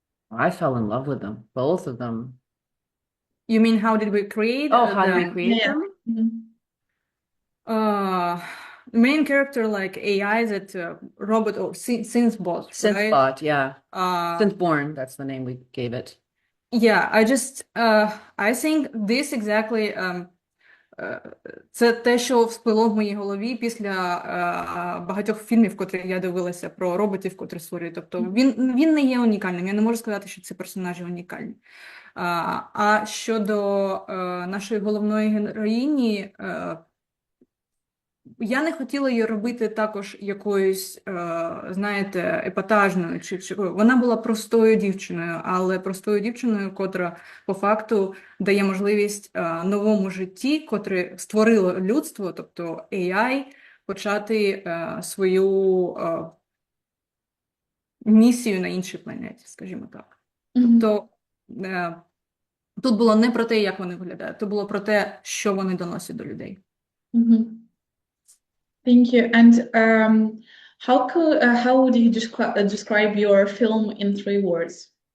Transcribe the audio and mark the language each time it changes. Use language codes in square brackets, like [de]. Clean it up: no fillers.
[en] I fell in love with them, both of them. You mean how did we create? How did we create them? Main character like AI, that robot or synthbot, right? Synthbot, yeah. Synthborn, that's the name we gave it. Yeah, I think this exactly [uk] це те, що всплило в моїй голові після багатьох фільмів, котрі я дивилася про роботів, котрі створюють. Тобто він не є унікальним. Я не можу сказати, що ці персонажі унікальні. А щодо нашої головної героїні, я не хотіла її робити також якоюсь, знаєте, епатажною. Вона була простою дівчиною, але простою дівчиною, котра по факту дає можливість новому житті, котре створило людство, тобто AI, почати свою місію на іншій планеті, скажімо так. Тобто тут було не про те, як вони виглядають, то було про те, що вони доносять до людей. [en] Thank you. And how would you describe your film in 3 words?